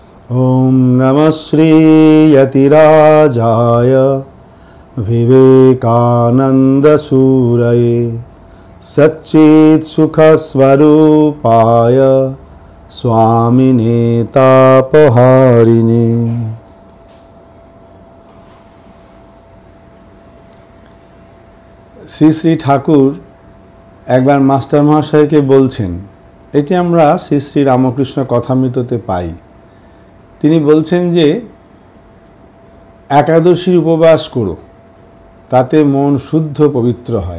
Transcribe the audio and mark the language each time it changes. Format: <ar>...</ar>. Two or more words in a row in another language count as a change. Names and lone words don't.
<sa>ओम नमः श्री यतिराजाय विवेकानंद सूरये सच्चित् सुख स्वरूपाय स्वामिने तापहारिणे।</sa> <bn>শ্রী শ্রী ঠাকুর একবার মাস্টার মহাশয়কে বলছেন, এটি আমরা শ্রী শ্রী রামকৃষ্ণ কথামৃততে পাই। তিনি বলছেন যে একাদশীর উপবাস করো, তাতে মন শুদ্ধ পবিত্র হয়।</bn>